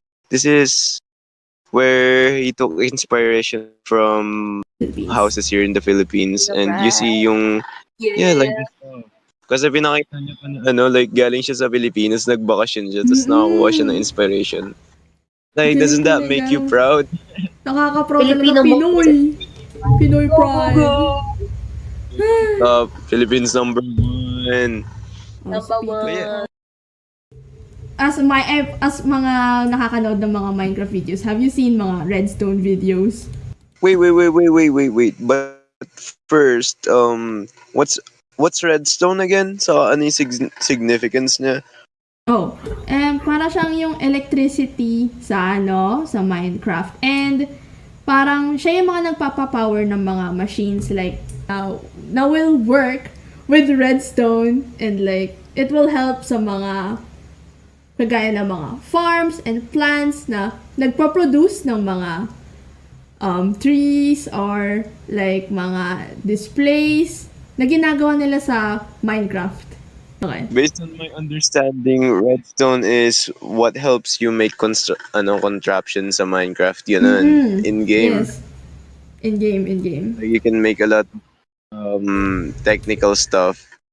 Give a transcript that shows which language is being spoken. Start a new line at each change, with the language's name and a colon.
English: This is where he took inspiration from houses here in the Philippines. And you see yung, like this.
Filipino: Kasi pinakita niya pa na, like galing siya sa Pilipinas, nagbakasyon siya, tapos nakakuha siya ng inspiration.
English: Like, doesn't that make you proud?
Filipino: nakaka-proud talaga Filipino Pinoy. Pinoy pride.
English: Philippines number 1. Number Yeah. As
Filipino: mga nakakanood ng mga
English: Minecraft videos, have you seen mga Redstone videos? Wait. But first, what's Redstone again?
Filipino: So, ano yung significance niya? Oh, para siyang yung electricity sa Minecraft. And parang siya yung mga nagpapapower ng mga machines like na
English: will work with redstone, and like it will help
Filipino: sa mga kagaya ng mga
English: farms and plants
Filipino: na nagpo-produce ng mga
English: trees or like
Filipino: mga displays na ginagawa nila sa Minecraft.
English: Okay. Based on my understanding, Redstone is what helps you make contraptions sa Minecraft.
Filipino: Yun in-game.
English: Yes. In-game. Like, you can make a lot of technical stuff.